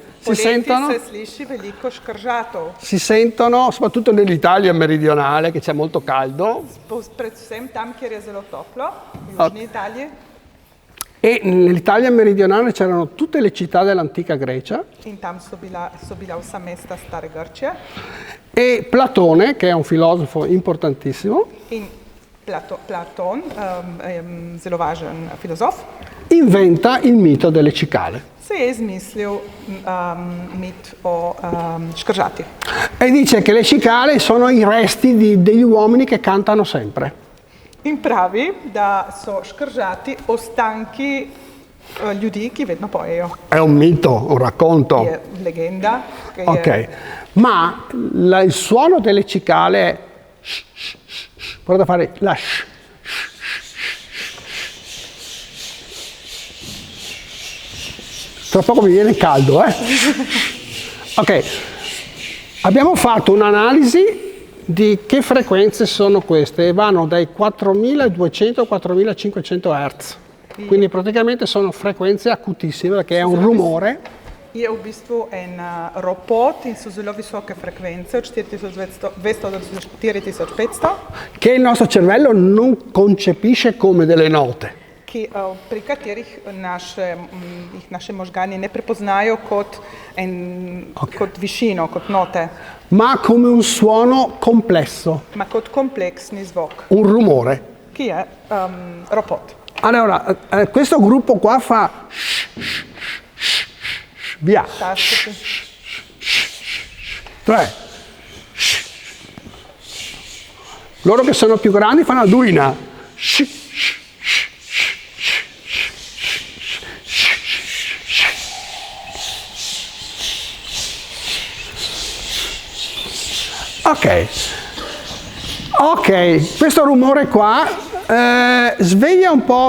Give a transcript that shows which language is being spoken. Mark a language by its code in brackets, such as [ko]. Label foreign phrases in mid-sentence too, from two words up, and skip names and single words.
[sl] Poleti [it] sentono? [sl] se sliši veliko škržatov. [it] Si sentono soprattutto nell'Italia meridionale, che c'è molto caldo, [sl] Predvsem tam, kjer je zelo toplo, v južni Italiji. [it] e nell'Italia meridionale c'erano tutte le città dell'antica Grecia, [sl] In tam so bila vsa mesta stare Grčije. [it] e Platone, che è un filosofo importantissimo, [sl] In Platon, zelo važen filozof, [it] inventa il mito delle cicale. [sl] se je izmislil mit o škržatih. [it] E dice che le cicale sono i resti degli uomini che cantano sempre. [sl] In pravi, da so škržati ostanki ljudi, ki vedno pojejo. [it] È un mito, un racconto. [sl] Je legenda, ki je [it] Ok, ma il suono delle cicale è sh, sh, sh, sh. Provate a fare la sh. Tra poco mi viene caldo, eh? Ok, abbiamo fatto un'analisi di che frequenze sono queste e vanno dai 4200 ai 4500 Hz. Quindi praticamente sono frequenze acutissime perché è un rumore. [sl] je v bistvu en ropot in so zelo visoke frekvence, od 4200 do 4500, [it] Che il nostro cervello non concepisce come delle note. [sl] pri katerih jih naše možgani ne prepoznajo kot višino, kot note, [it] Ma come un suono complesso, [sl] ma kot kompleksni zvok, [it] un rumore. [sl] ki je ropot. [it] Allora, questo gruppo qua fa via. Tastati. Cioè, loro che sono più grandi fanno la duina. Ok, questo rumore qua sveglia un po'.